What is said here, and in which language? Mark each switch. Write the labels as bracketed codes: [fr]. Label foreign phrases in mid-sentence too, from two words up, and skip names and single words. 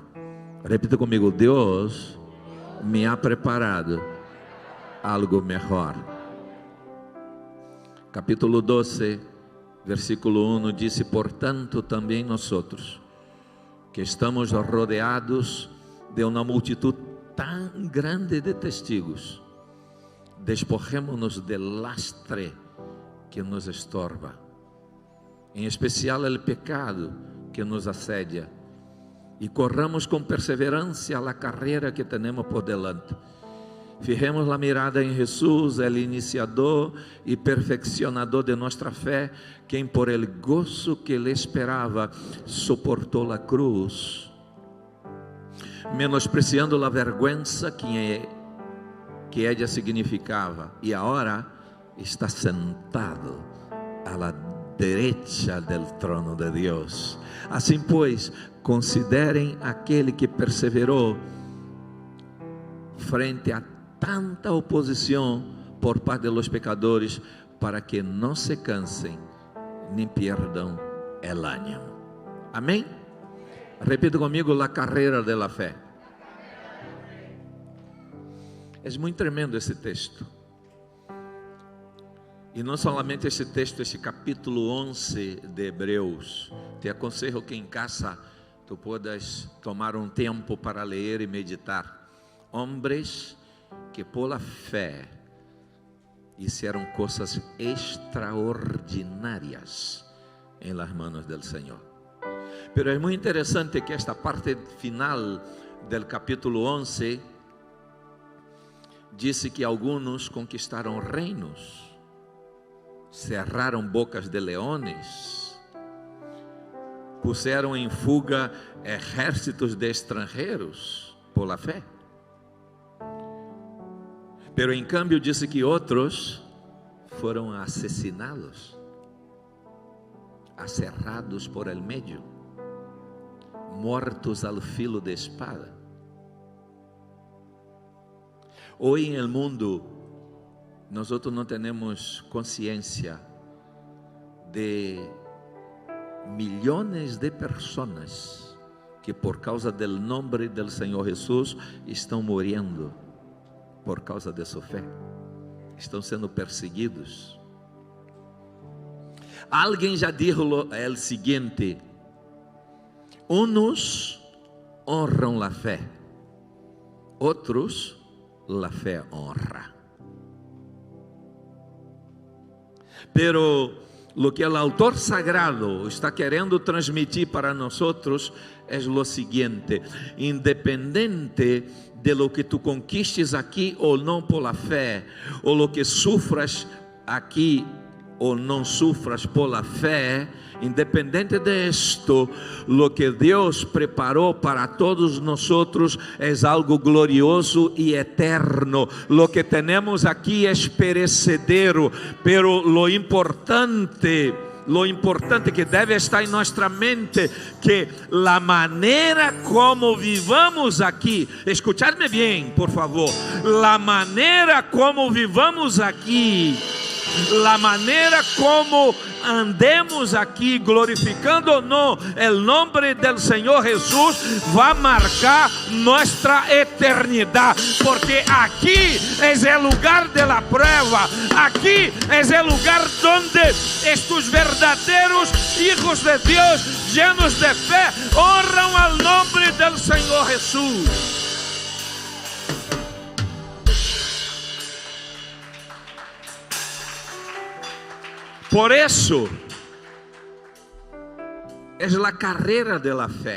[pt] Repita comigo, Deus me ha preparado algo melhor. Capítulo 12, versículo 1 diz: portanto também nós, que estamos rodeados de uma multitud tão grande de testigos, [es] despojémonos del lastre que nos estorba, [pt] em especial o pecado que nos assedia, e corramos com perseverança a carreira que temos [es] por delante, Fijemos la mirada en Jesús, el iniciador y perfeccionador de nuestra fe, quien por el gozo que le esperaba soportó la cruz, menospreciando la vergüenza que ella significaba, y ahora está sentado a la derecha del trono de Dios. [pt] Assim pues, considerem aquele que perseverou frente a tanta oposição por parte de [es] los pecadores, [pt] para que não se cansem nem perdam [es] el ánimo. [pt] Amém? Repita comigo: la carreira de la fé. É muito tremendo esse texto. E não somente esse texto, esse capítulo 11 de Hebreus. Te aconselho que em casa tu puedas tomar um tempo para ler e meditar. Homens que por la fé hicieron coisas extraordinárias em [es] las manos del [pt] Senhor. Pero é muito interessante que esta parte final del capítulo 11 disse que alguns conquistaram reinos, cerraram bocas de leones, puseram em fuga exércitos de estrangeiros por la fé. Pero em cambio disse que outros foram assassinados, acerrados por [es] el medio, [pt] mortos [es] al filo [pt] de espada. Hoje em [es] el mundo, [pt] nós não temos consciência de milhões de pessoas que por causa do nome do Senhor Jesus estão morrendo por causa de sua fé, estão sendo perseguidos. Alguém já disse o seguinte: uns honram a fé, outros a fé honra. [es] Pero lo que [pt] o autor sagrado está querendo transmitir para nós é o seguinte: independente de [es] lo que tu conquistes [pt] aqui ou não por la fé, ou [es] lo que sufras [pt] aqui ou não sufras por la fé, independente de [es] esto, lo que [pt] Deus preparou para todos nós é algo glorioso e eterno. [es] Lo que [pt] temos aqui é [es] perecedero, pero lo importante [pt] que deve estar em nossa mente, que a maneira como vivamos aqui, escuchadme bem, por favor, a maneira como vivamos aqui, a maneira como andemos aqui, glorificando ou não o nome do Senhor Jesus, vai marcar nossa eternidade, porque aqui é o lugar de [es] la prueba, [pt] aqui é o lugar onde estes verdadeiros hijos de Deus, [es] llenos de [pt] fé, honram al nome do Senhor Jesus. Por isso, é a carreira de la fé.